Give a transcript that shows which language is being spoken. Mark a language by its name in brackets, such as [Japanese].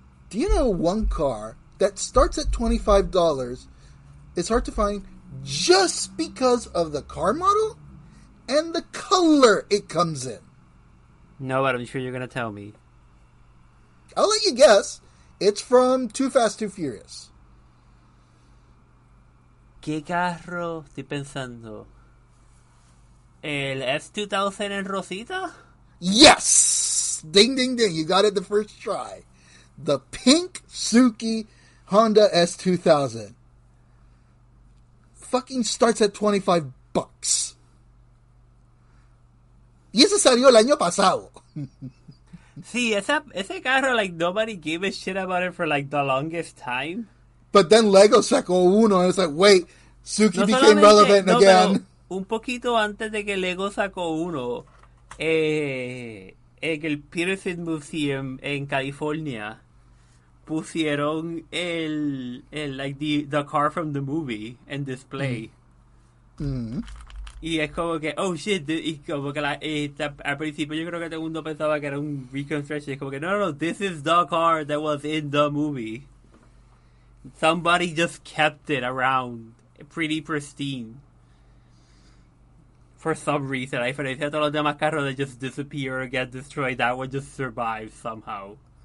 [English] Do you know one car that starts at $25 is hard to find just because of the car model and the color it comes in? No, but I'm sure you're going to tell me. I'll let you guess. It's from Too Fast, Too Furious. [Spanish] ¿Qué carro estoy pensando? ¿El S2000 en rosita? [English] Yes! Ding, ding, ding. You got it the first try. The pink Suzuki Honda S2000. Fucking starts at $25. [Spanish] Y ese salió el año pasado. [English] Sí, ese carro, like, nobody gave a shit about it for, like, the longest time. But then Lego sacó uno, and it's like, wait, Suzuki No became relevant again. [Spanish] Pero un poquito antes de que Lego sacó uno, en el Peterson Museum en California, pusieron the car from the movie en display. Mm-hmm. Y es como que, oh shit, y como que al principio yo creo que todo el mundo pensaba que era un reconstruction. [English] Es como que, no, this is the car that was in the movie. Somebody just kept it around, pretty pristine. For some reason, a diferencia de todos los demás carros that just disappear or get destroyed, that one just survives somehow.